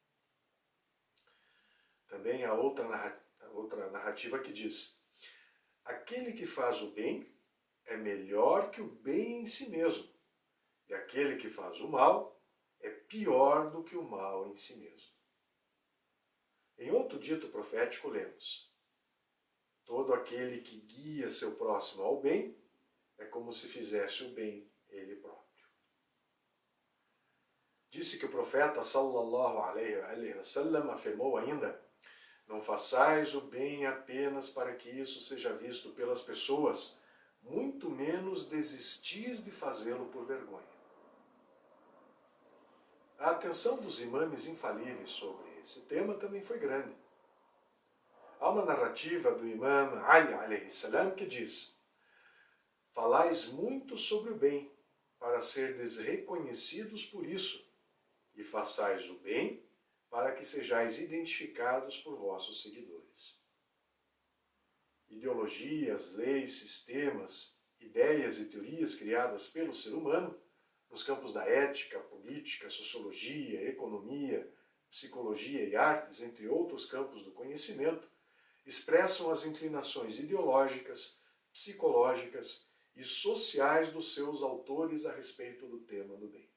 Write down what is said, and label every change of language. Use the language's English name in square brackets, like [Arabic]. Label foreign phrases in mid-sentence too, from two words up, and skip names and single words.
[Portuguese] Também há outra narrativa que diz, aquele que faz o bem é melhor que o bem em si mesmo, e aquele que faz o mal é pior do que o mal em si mesmo. Em outro dito profético lemos, todo aquele que guia seu próximo ao bem é como se fizesse o bem ele próprio. Disse que o profeta [Arabic] صلى الله عليه وسلم [Portuguese] afirmou ainda, não façais o bem apenas para que isso seja visto pelas pessoas, muito menos desistis de fazê-lo por vergonha. A atenção dos imames infalíveis sobre esse tema também foi grande. Há uma narrativa do imam Ali [Arabic] عليه السلام [Portuguese] que diz, falais muito sobre o bem, para serdes reconhecidos por isso, e façais o bem, para que sejais identificados por vossos seguidores. Ideologias, leis, sistemas, ideias e teorias criadas pelo ser humano, nos campos da ética, política, sociologia, economia, psicologia e artes, entre outros campos do conhecimento, expressam as inclinações ideológicas, psicológicas e sociais dos seus autores a respeito do tema do bem.